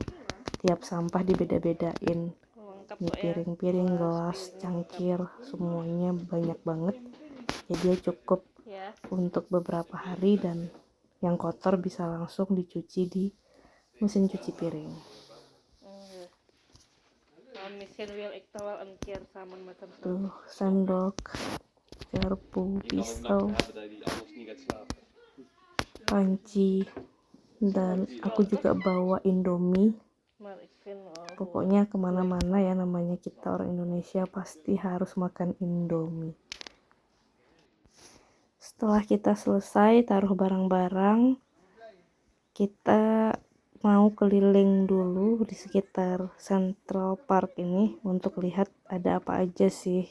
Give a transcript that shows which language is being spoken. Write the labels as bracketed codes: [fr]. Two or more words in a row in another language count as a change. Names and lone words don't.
[id] Tiap sampah dibeda-bedain. Ini piring-piring, gelas, cangkir, semuanya banyak banget. Jadi cukup untuk beberapa hari, dan yang kotor bisa langsung dicuci di mesin cuci piring. [nl] Misschien wil ik toch wel een keer samen met hem slapen. [id] Tuh, sendok, garpu, [nl] Je kan ook [id] pisau, [nl] nachten hebben dat je anders niet gaat slapen. [id] panci, dan aku juga bawa Indomie. [nl] Maar ik vind [id] Pokoknya kemana-mana ya, namanya kita orang Indonesia pasti harus makan Indomie. Setelah kita selesai taruh barang-barang, kita mau keliling dulu di sekitar Central Park ini untuk lihat ada apa aja sih.